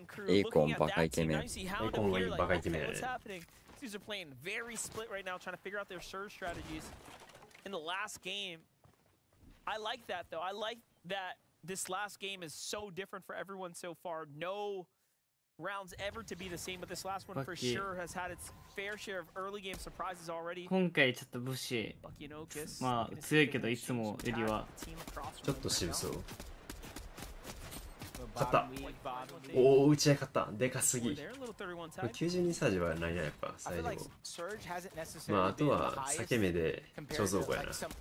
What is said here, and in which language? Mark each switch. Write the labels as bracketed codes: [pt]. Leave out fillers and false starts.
[ja] エイコンバカイケメン。エイコンがバカイケメンやね。 [en] These are playing very split right now, trying to figure out their surge strategies in the last game. I like that though. I like that this last game is so different for everyone so far. No rounds ever to be the same, but this last one for sure has had its fair share of early game surprises already. [ja] 今回ちょっと武士、まあ強いけどいつもよりはちょっと渋そう。勝った。おお、打ち合い勝った。でかすぎ。 92サージはないな、やっぱ最後。まああとは裂け目で貯蔵庫やな。